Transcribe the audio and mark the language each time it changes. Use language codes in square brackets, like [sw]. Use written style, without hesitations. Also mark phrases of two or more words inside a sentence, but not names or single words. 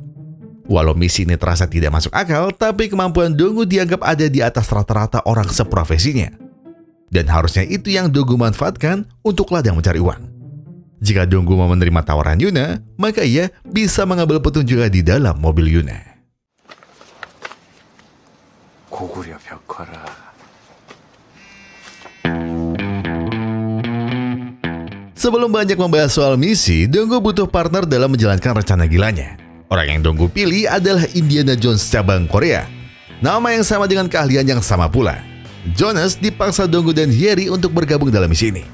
[id] Walau misi ini terasa tidak masuk akal, tapi kemampuan Donggu dianggap ada di atas rata-rata orang seprofesinya. Dan harusnya itu yang Donggu manfaatkan untuk ladang mencari uang. Jika Donggu mau menerima tawaran Yuna, maka ia bisa mengambil petunjuk di dalam mobil Yuna. [ko] 고구려 벽화라. [id] Sebelum banyak membahas soal misi, Donggu butuh partner dalam menjalankan rencana gilanya. Orang yang Donggu pilih adalah Indiana Jones cabang Korea. Nama yang sama dengan keahlian yang sama pula. Jonas dipaksa Donggu dan Yeri untuk bergabung dalam misi ini.